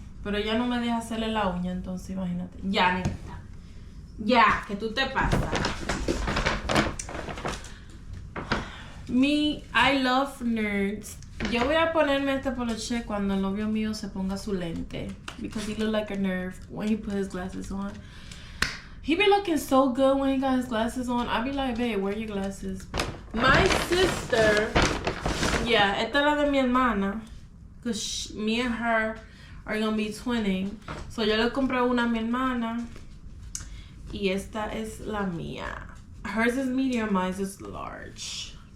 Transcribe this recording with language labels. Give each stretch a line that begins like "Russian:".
Spanish: Pero ella no me deja hacerle la uña, entonces imagínate. Ya, negrita. Ya, que tú te pasas.
English: I love nerds.
Spanish: Yo voy a ponerme este poloche cuando el novio mío se ponga su lente.
English: Because he look like a nerd when he put his glasses on. He be looking so good when he got his glasses on. I be like, babe, wear your glasses. My sister, yeah,
Spanish: esta es la de mi hermana.
English: Because me and her are gonna be twinning.
Spanish: So yo le compré una a mi hermana. Y esta es la mía.
English: Hers is medium, mine is large.